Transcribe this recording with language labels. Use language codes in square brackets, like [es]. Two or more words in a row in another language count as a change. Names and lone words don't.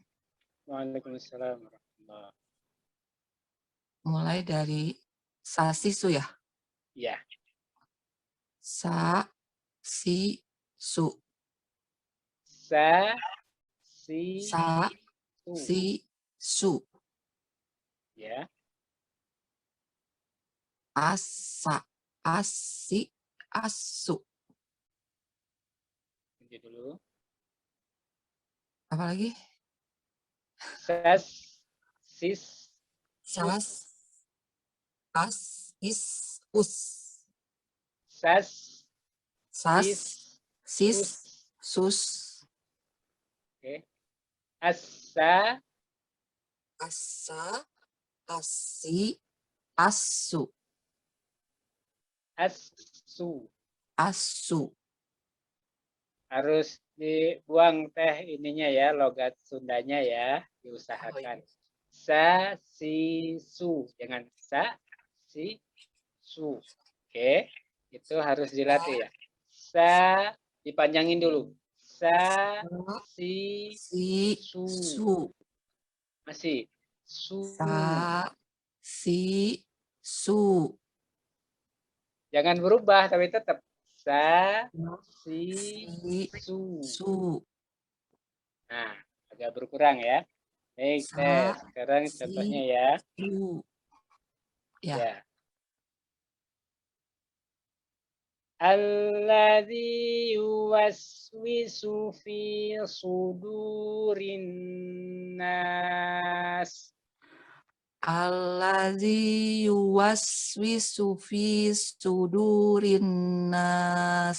[ar] وعليكم السلام ورحمة الله. [id] Mulai dari sasisu ya. Ya. [ar] Sa, si, su. Sa, si, Sa, su. si, su. [id] Ya. [ar] Asa, asi, asu. [id] Lanjut dulu. Apa lagi? [ar] Sas, sis, Sas, as, is, us. sas, Sas, sis, sus. sus. [id] Oke. Asa, [ar] Asa, asi, asu. asu. Asu. [id] Harus dibuang Teh ininya ya, logat Sundanya ya, diusahakan. [ar] Sa, si, su. Jangan sa, si, su. [id] Oke, itu harus dilatih ya. Sa, dipanjangin dulu. [ar] Sa, si, su. [id] Masih. Su. [ar] Sa, si, su. [id] Jangan berubah, tapi tetap. [ar] Sa, si, su. Su. [id] Nah, agak berkurang ya. Baik, Teh. Sekarang contohnya ya. [ar] Su. [id] Ya. [ar] الذي يوسوس في صدور الناس. الذي يوسوس في صدور الناس.